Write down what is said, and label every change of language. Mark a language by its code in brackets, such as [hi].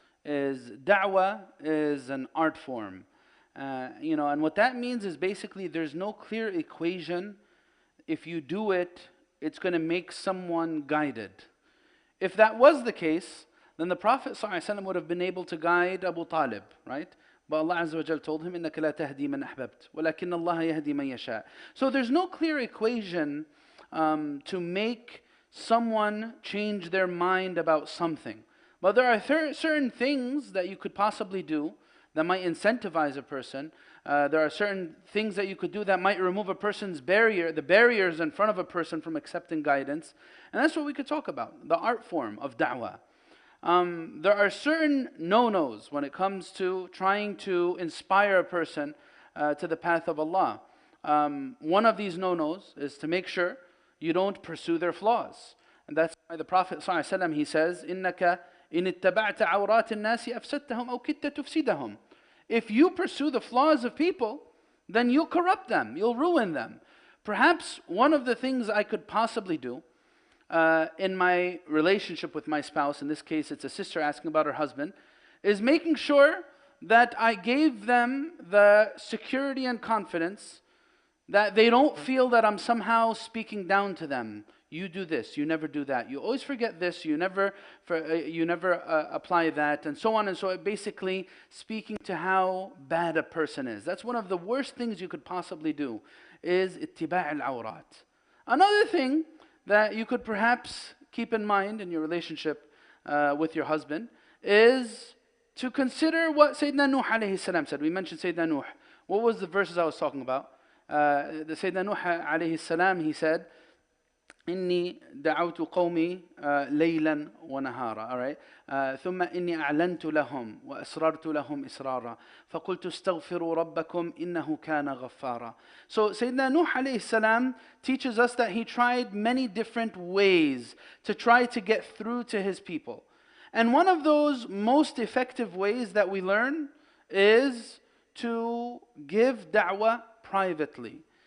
[en] is da'wah is an art form. And what that means is basically there's no clear equation. If you do it, it's going to make someone guided. If that was the case, then the Prophet ﷺ would have been able to guide Abu Talib, right? But Allah Azza wa Jal told him, [ar] إِنَّكَ لَا تَهْدِي مَنْ أَحْبَبْتَ وَلَكِنَّ اللَّهَ يَهْدِي مَنْ يَشَاءُ. [en] So there's no clear equation to make someone change their mind about something. But there are certain things that you could possibly do that might incentivize a person. There are certain things that you could do that might remove a person's barrier, the barriers in front of a person from accepting guidance. And that's what we could talk about, the art form of da'wah. There are certain no-nos when it comes to trying to inspire a person to the path of Allah. One of these no-nos is to make sure you don't pursue their flaws. And that's why the Prophet ﷺ, he says, [ar] إِنَّكَ إِنِ اتَّبَعْتَ عَوْرَاتِ النَّاسِ أَفْسَدْتَهُمْ أَوْ كِدْتَ تُفْسِدَهُمْ. [en] If you pursue the flaws of people, then you'll corrupt them, you'll ruin them. Perhaps one of the things I could possibly do in my relationship with my spouse, in this case it's a sister asking about her husband, is making sure that I gave them the security and confidence that they don't feel that I'm somehow speaking down to them. You do this, you never do that. You always forget this, you never apply that, and so on and so on. Basically speaking to how bad a person is. That's one of the worst things you could possibly do, is ittiba' al-awrat. Another thing that you could perhaps keep in mind in your relationship with your husband is to consider what Sayyidina Nuh alayhi salam said. We mentioned Sayyidina Nuh. What was the verses I was talking about? The Sayyidina Nuh alayhi salam, he said, [ar] إني دعوت قومي ليلا ونهارا. [en] All right. [ar] ثم إني أعلنت لهم وأسررت لهم إسرارا فقلت استغفروا ربكم إنه كان غفارا. [en] So Sayyidina Nuh alayhi salam teaches us that he tried many different ways to try to get through to his people. And one of those most effective ways that we learn is to give da'wah privately.